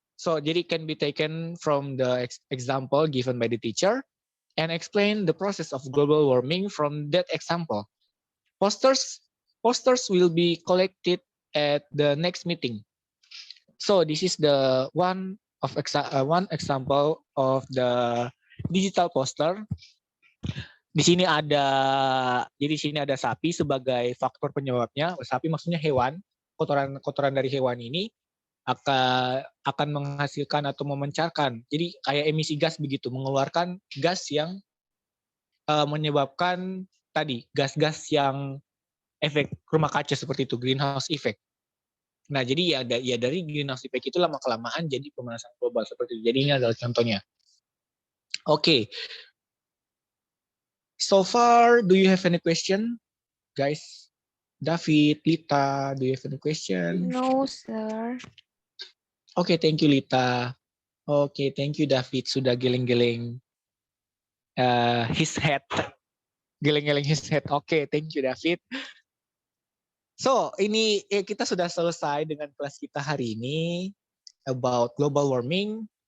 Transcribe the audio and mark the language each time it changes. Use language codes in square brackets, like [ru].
[en] So jadi can be taken from the example given by the teacher and explain the process of global warming from that example. Posters will be collected at the next meeting. So this is the one example of the digital poster. [id] Di sini ada sapi sebagai faktor penyebabnya. Sapi maksudnya hewan, kotoran dari hewan ini akan menghasilkan atau memancarkan. Jadi kayak emisi gas begitu, mengeluarkan gas yang menyebabkan tadi gas-gas yang efek rumah kaca seperti itu, greenhouse effect. Nah, jadi dari greenhouse effect itu lama-kelamaan jadi pemanasan global seperti itu. Jadi ini adalah contohnya. [en] Okay. So far, do you have any question, guys? David, Lita, do you have any question? No, sir. Okay, thank you, Lita. Okay, thank you, David. [id] Sudah geleng-geleng [en] his head. [id] Geleng-geleng [en] his head. Okay, thank you, David. [id] So, ini kita sudah selesai dengan kelas kita hari ini [en] about global warming.